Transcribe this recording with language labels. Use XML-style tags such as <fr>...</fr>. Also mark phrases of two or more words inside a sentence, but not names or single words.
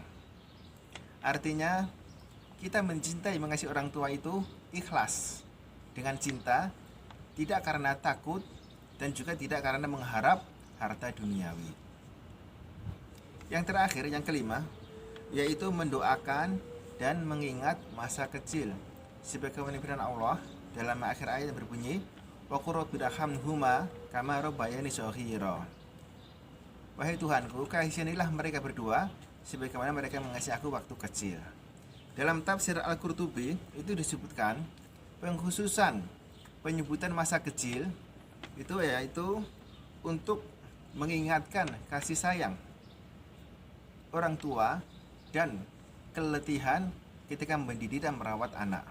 <id>Artinya kita mencintai mengasihi orang tua itu ikhlas dengan cinta, tidak karena takut dan juga tidak karena mengharap harta duniawi. Yang terakhir, yang kelima, yaitu mendoakan dan mengingat masa kecil. Sebagaimana firman Allah dalam akhir ayat yang berbunyi</id> <ar>وقل رب ارحمهما كما ربياني صغيرا.</ar> <id>Wahai Tuhanku, kasihanilah mereka berdua sebagaimana mereka mengasihi aku waktu kecil. Dalam tafsir Al-Qurtubi itu disebutkan pengkhususan penyebutan masa kecil itu yaitu untuk mengingatkan kasih sayang orang tua dan keletihan ketika mendidik dan merawat anak.</id>